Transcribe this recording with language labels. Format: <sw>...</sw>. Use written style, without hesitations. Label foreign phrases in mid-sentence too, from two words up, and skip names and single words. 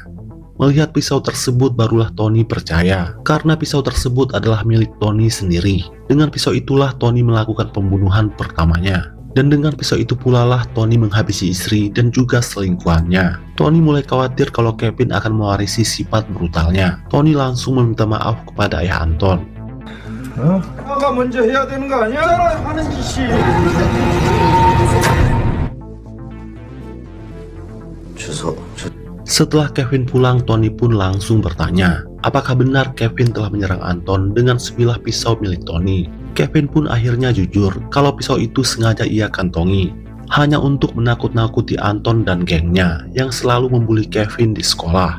<id>Melihat pisau tersebut barulah Tony percaya karena pisau tersebut adalah milik Tony sendiri. Dengan pisau itulah Tony melakukan pembunuhan pertamanya. Dan dengan pisau itu pula lah Tony menghabisi istri dan juga selingkuhannya. Tony mulai khawatir kalau Kevin akan mewarisi sifat brutalnya. Tony langsung meminta maaf kepada ayah Anton.</id> <ko>아가 먼저 해야 되는 거 아니야? 하는 짓이.</ko> <id>Setelah Kevin pulang, Tony pun langsung bertanya, apakah benar Kevin telah menyerang Anton dengan sebilah pisau milik Tony. Kevin pun akhirnya jujur kalau pisau itu sengaja ia kantongi hanya untuk menakut-nakuti Anton dan gengnya yang selalu membuli Kevin di sekolah.</id>